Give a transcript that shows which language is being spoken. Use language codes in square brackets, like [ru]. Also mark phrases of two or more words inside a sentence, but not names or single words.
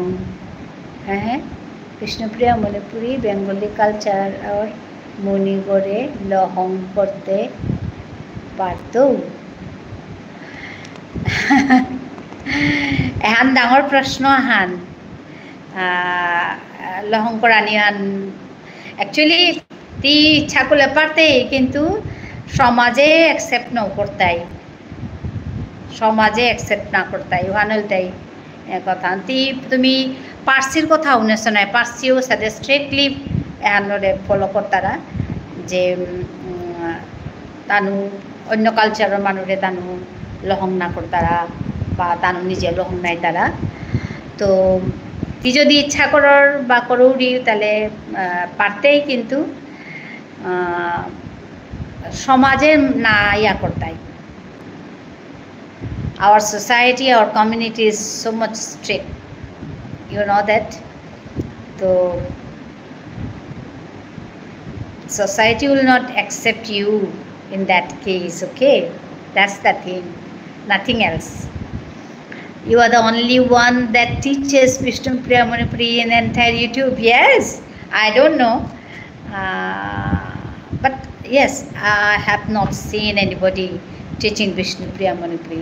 [bpy] Vishnupriya, Manipuri [en] Bengali culture [bpy] ওর মণিগরে লহং করতে পারতো. এহান ডাঙৰ প্ৰশ্ন আহান লহং কৰানি আন একচুয়ালি তি ইচ্ছা করলে পারতেই কিন্তু সমাজে অ্যাকসেপ্ট না করতাই সমাজে অ্যাকসেপ্ট না করতাই ওহানলতাই কথা তি তুমি পার্সির কথা উনেছ নাই পার্সিও সাথে স্ট্রিক্টলি এহানরে ফলো করতারা যে তানু অন্য কালচারের মানুষে তানু লহং না করতারা বা তানু নিজে লহং নাই তারা তো তুই যদি ইচ্ছা করর বা করৌরি তাহলে পারতেই কিন্তু সমাজে না ইয়া করতাই [en] our society our community is so much strict you know that so society will not accept you in that case okay that's the thing nothing else you are the only one that teaches Vishnupriya Manipuri in entire YouTube yes I don't know but yes I have not seen anybody teaching Vishnupriya Manipuri.